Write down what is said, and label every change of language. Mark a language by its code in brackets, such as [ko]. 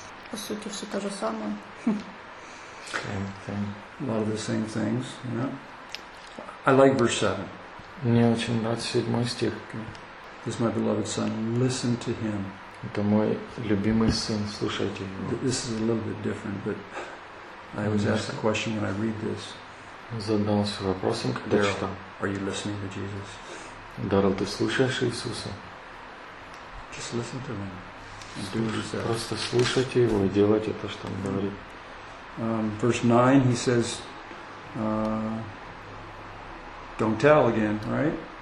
[ru] По сути все то же самое. [en] Same thing. A lot of the same things. Yeah. I like verse 7. [ru] Мне очень нравится 7 стих. [en] Okay. This is my beloved son. Listen to him. [ru] Это мой любимый сын, слушайте его. [en] This is a little bit different, but I always ask the question when I read this. [ru] Задался вопросом, когда читал. [en] Are you listening to Jesus? [ru] Даррел, ты слушаешь Иисуса? [en] Just listen to him. [ru] Просто слушайте его и делайте то, что он говорит. [en] Verse 9, he says, don't tell again, right?